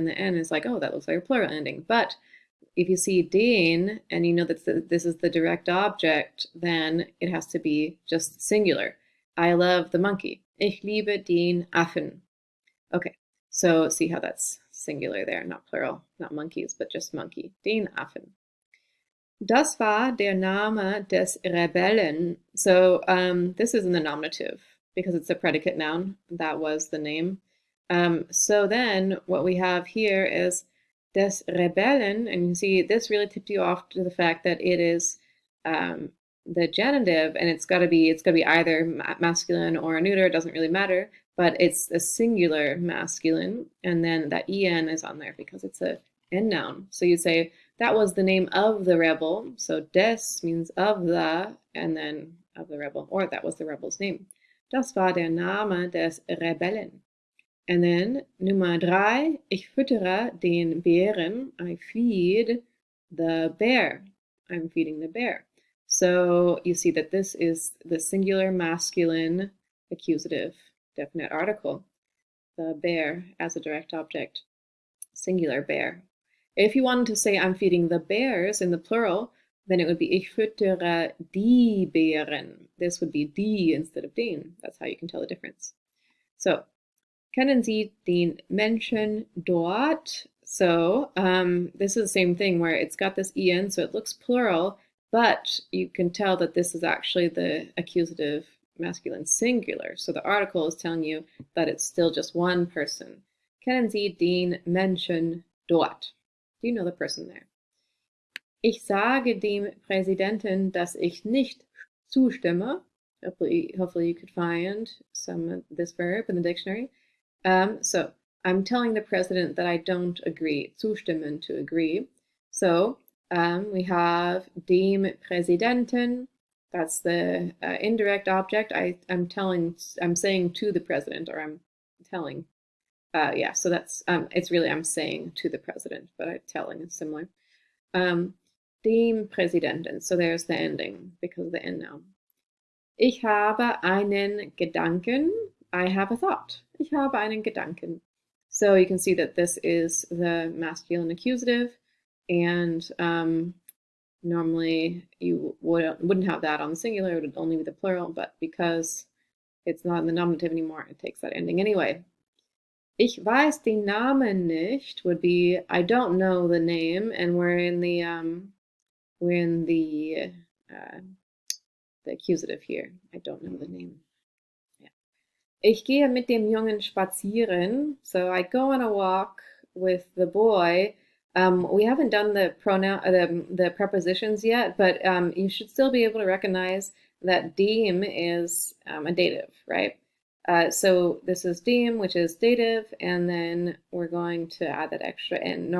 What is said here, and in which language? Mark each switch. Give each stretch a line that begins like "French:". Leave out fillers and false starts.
English: And the N is like, oh, that looks like a plural ending. But if you see den and you know that this is the direct object, then it has to be just singular. I love the monkey.
German: Ich liebe den Affen.
English: Okay, so see how that's singular there, not plural, not monkeys, but just monkey.
German: Den Affen. Das war der Name des Rebellen.
English: So this is in the nominative because it's a predicate noun. That was the name. So then what we have here is des Rebellen, and you see this really tipped you off to the fact that it is the genitive, and it's got to be either masculine or a neuter. It doesn't really matter, but it's a singular masculine, and then that en is on there because it's a n noun. So you say that was the name of the rebel. So des means of the, and then of the rebel, or that was the rebel's name.
German: Das war der Name des Rebellen.
English: And then
German: Nummer 3, ich füttere den Bären.
English: I feed the bear. I'm feeding the bear. So you see that this is the singular masculine accusative definite article. The bear as a direct object. Singular bear. If you wanted to say I'm feeding the bears in the plural, then it would be
German: ich füttere die Bären.
English: This would be die instead of den. That's how you can tell the difference.
German: So, kennen Sie den Menschen dort?
English: So, this is the same thing where it's got this en, so it looks plural, but you can tell that this is actually the accusative masculine singular. So the article is telling you that it's still just one person.
German: Kennen Sie den Menschen dort?
English: Do you know the person there?
German: Ich sage dem Präsidenten, dass ich nicht zustimme.
English: Hopefully you could find this verb in the dictionary. So I'm telling the president that I don't agree. Zustimmen, to agree. So we have dem Präsidenten. That's the indirect object. I'm saying to the president, or I'm telling. Yeah, so that's it's really I'm saying to the president, but telling is similar.
German: Dem Präsidenten.
English: So there's the ending because of the end noun.
German: Ich habe einen Gedanken.
English: I have a thought.
German: Ich habe einen Gedanken.
English: So you can see that this is the masculine accusative, and normally you wouldn't have that on the singular, it would only be the plural, but because it's not in the nominative anymore, it takes that ending anyway.
German: Ich weiß den Namen nicht
English: would be I don't know the name, and we're in the accusative here. I don't know the name. Yeah.
German: Ich gehe mit dem Jungen spazieren.
English: So I go on a walk with the boy. We haven't done the pronoun, the prepositions yet, but you should still be able to recognize that dem is a dative, right? So this is dem, which is dative, and then we're going to add that extra n.